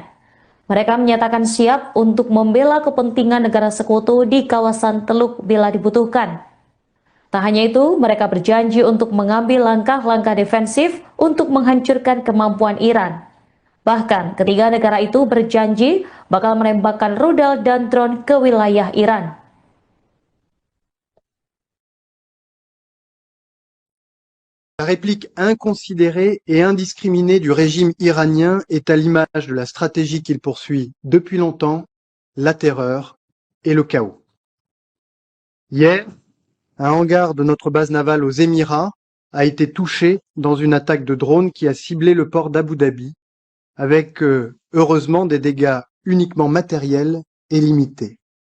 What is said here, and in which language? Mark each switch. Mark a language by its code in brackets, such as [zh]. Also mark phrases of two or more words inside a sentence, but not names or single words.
[id] Mereka menyatakan siap untuk membela kepentingan negara sekutu di kawasan Teluk bila dibutuhkan. Tak hanya itu, mereka berjanji untuk mengambil langkah-langkah defensif untuk menghancurkan kemampuan Iran. Bahkan, ketiga negara itu berjanji bakal menembakkan rudal dan drone ke wilayah Iran. [fr] La réplique inconsidérée et indiscriminée du régime iranien est à l'image de la stratégie qu'il poursuit depuis longtemps, la terreur et le chaos. Hier, un hangar de notre base navale aux Émirats a été touché dans une attaque de drone qui a ciblé le port d'Abu Dhabi, avec heureusement des dégâts uniquement matérielle et limitée.